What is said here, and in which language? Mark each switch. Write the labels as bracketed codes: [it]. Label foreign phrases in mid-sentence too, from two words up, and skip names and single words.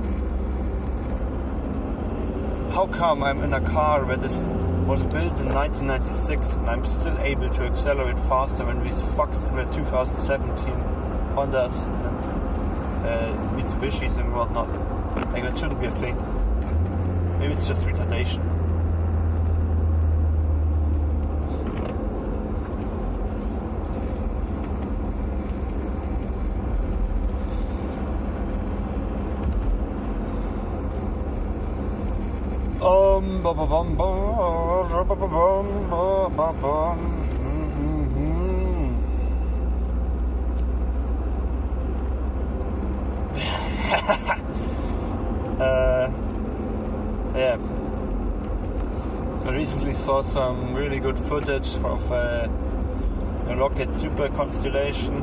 [en] How come I'm in a car where this was built in 1996 and I'm still able to accelerate faster than these fucks in the 2017 Hondas and Mitsubishis and whatnot? Like, that shouldn't be a thing. Maybe it's just retardation. Ba ba bum ba ba ba bum ba ba bum. Yeah. I recently saw some really good footage of a rocket super constellation.